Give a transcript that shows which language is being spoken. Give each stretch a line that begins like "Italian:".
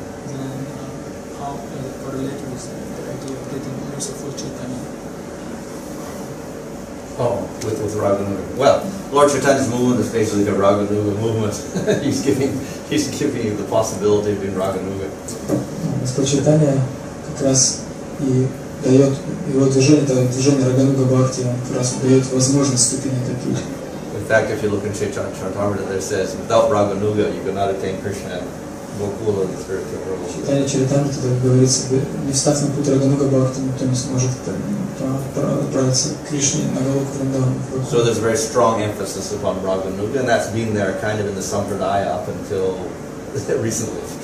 English: Then how it correlates with the idea of getting merciful Chaitanya. Oh, with Raganuga. Well, Lord Chaitanya's movement is basically a Raganuga movement. he's giving you the possibility of being Raganuga.
Russian: Господь Чайтанья как раз и дает его движение, это движение Рагануга Бхакти, он как раз дает возможность ступени такие.
English: In fact, if you look in Chaitanya Charitamrita, there says, without Raganuga, you cannot attain Krishna and Gokula, the spiritual world.
Russian: Чайтанья Чаритамрита, так говорится, не встав на путь Рагануга Бхакти, никто не сможет отправиться к Кришне на Галоку Вриндавану.
English: So there's a very strong emphasis upon Raganuga, and that's been there kind of in the Sampradaya up until recently.